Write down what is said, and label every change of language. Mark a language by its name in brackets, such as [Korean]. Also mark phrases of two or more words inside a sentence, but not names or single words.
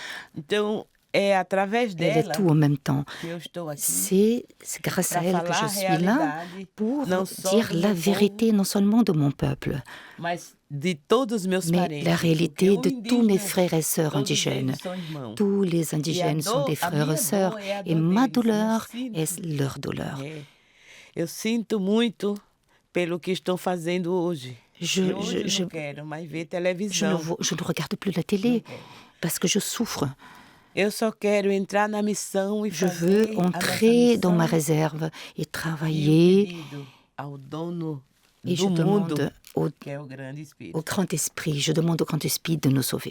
[French] Elle est tout en même temps. C'est grâce à elle que je suis là pour dire la vérité non seulement de mon peuple, mais la réalité de tous mes frères et sœurs indigènes. Tous les indigènes sont des frères et sœurs et ma douleur est leur douleur. [Portuguese] Eu sinto muito pelo que estão fazendo hoje. [French] Je ne regarde plus la télé parce que je souffre. Je veux entrer dans ma réserve et travailler. Et je demande au grand esprit, de nous sauver.